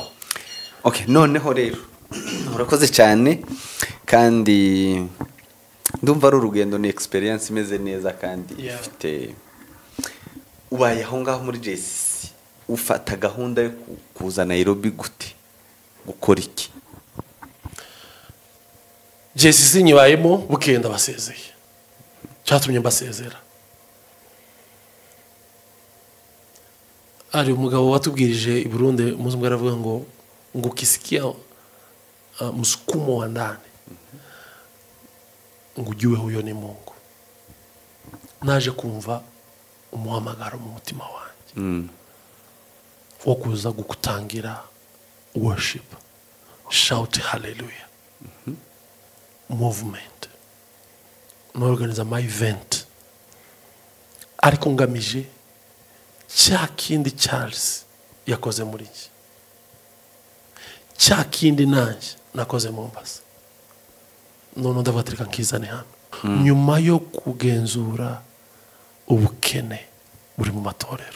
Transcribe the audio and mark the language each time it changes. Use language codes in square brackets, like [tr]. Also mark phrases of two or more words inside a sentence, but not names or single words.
[rw] Okay, noneho rero urakoze cyane kandi ndumva ari urugendo ni experience imeze neza kandi ifite ubaye aho ngaho muri JCC ufata gahunda yo kuza Nairobi gute gukora iki? JCC nyibayemo bukenda basezeye cyatumye mbasezera. Ari umugabo watubwirije i Burundi muzungu aravuga ngo [sw] ukisikia msukumo wa ndani ngujue huyo ni Mungu. [rw] Naje kumva umuhamagaro mu mutima wanjye wo kuza gukutangira [en] worship, shout hallelujah, movement, organize my event [rw] ariko ngamije cya kindi Charles yakoze muri iki, cya kindi nanjye nakoze Mombasa, none ndabatirika nkizane hano nyuma yo kugenzura ubukene buri mu matorero.